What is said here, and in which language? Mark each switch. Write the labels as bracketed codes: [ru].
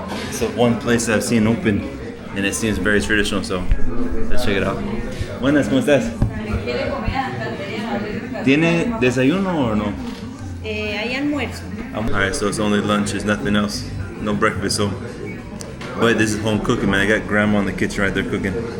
[en] So one place I've seen open and it seems very traditional, so let's check it out. [es] Buenas, ¿cómo estás? ¿Quiere comida santandereana? ¿Tiene desayuno [en] or [es] no? Hay almuerzo. [en] Alright, so it's only lunch, there's nothing else. No breakfast, so. But this is home cooking, man. I got grandma in the kitchen right there cooking.